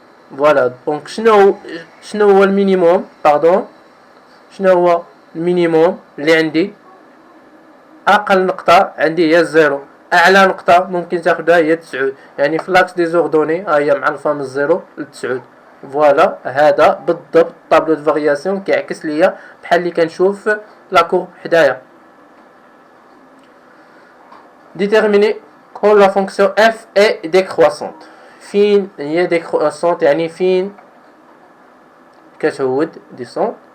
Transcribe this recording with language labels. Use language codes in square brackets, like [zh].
[ar] Voilà, donc شنو هو المينيموم شنو هو المينيموم اللي عندي؟ اقل نقطه عندي هي الزيرو، اعلى نقطه ممكن تاخدها هي 9. يعني في لاكس دي زوردوني ها هي معرفه من 0 ل 9. فوالا هذا بالضبط طابلو دو فارياسيون كيعكس ليا بحال اللي كنشوف لا كورب حدايا. [fr] déterminer quand la fonction f est décroissante. [ar] فين هي décroissante يعني فين كتعود descend.